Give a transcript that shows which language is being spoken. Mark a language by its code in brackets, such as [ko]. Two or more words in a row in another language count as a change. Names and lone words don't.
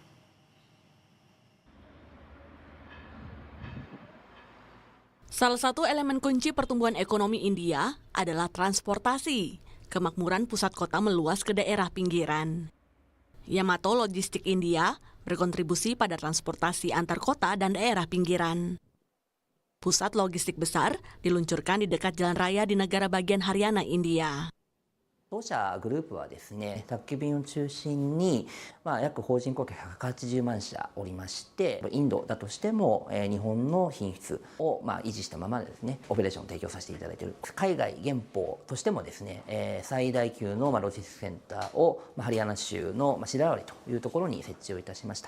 [id] Salah satu elemen kunci pertumbuhan ekonomi India adalah transportasi. Kemakmuran pusat kota meluas ke daerah pinggiran. Yamato Logistics India berkontribusi pada transportasi antar kota dan daerah pinggiran. Pusat logistik besar diluncurkan di dekat jalan raya di negara bagian Haryana, India. [ja] 当社グループはですね、宅急便を中心に、約法人顧客180万社おりまして、インドだとしても、日本の品質を、維持したままですね、オペレーションを提供させていただいている。海外原稿としてもですね、最大級の、ロジスティックセンターを、ハリヤナ州の、シラワリというところに設置をいたしました。